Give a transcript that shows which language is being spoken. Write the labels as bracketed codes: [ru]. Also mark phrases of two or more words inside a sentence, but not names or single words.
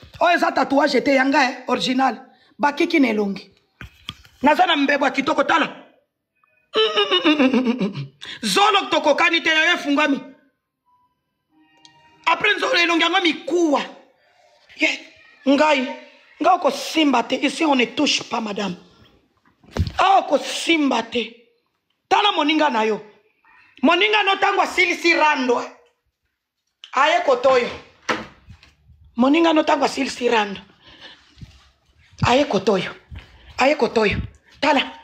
[ln] Oyo eza tatouage te yanga, eh, original. Bakiki na elongi. Naza na mbebo ya kitoko, tala. Mm, mm, mm, mm, mm, mm, mm. Zolo tokokani te, yayo efungwami. Après nzolo elongi yango mikuwa. Ye, ngai, ngai okosimba te. [fr] Ici, on ne touche pas, madame. Ah, [ln] okosimba te. Tala moninga na yo. Moninga no tango asilisi rando, eh. Aye kotoyo. Moninga no tango asilisi rando. Aye kotoyo. Aye kotoyo. Tala.